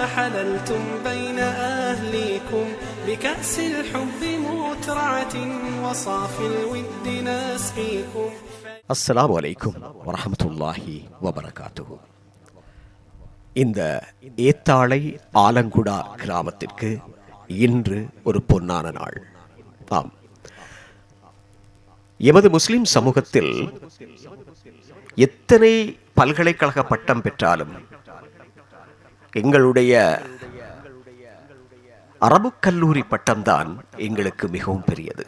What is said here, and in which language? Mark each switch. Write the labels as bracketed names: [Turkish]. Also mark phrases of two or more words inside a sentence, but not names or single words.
[Arabic] حللتم بين أهليكم بكأس الحب مترعة وصافي الود نسقيكم. السلام عليكم ورحمة الله وبركاته. [Tamil] இந்த ஏத்தாளை ஆலங்குடா கிராமத்திற்கு இன்று ஒரு பொன்னான நாள். ஆம், எமது முஸ்லிம் சமூகத்தில் எத்தனை பல்கலைக்கழக பட்டம் பெற்றாலும் எங்களுடைய அரபு கல்லூரி பட்டம்தான் எங்களுக்கு மிகவும் பெரியது.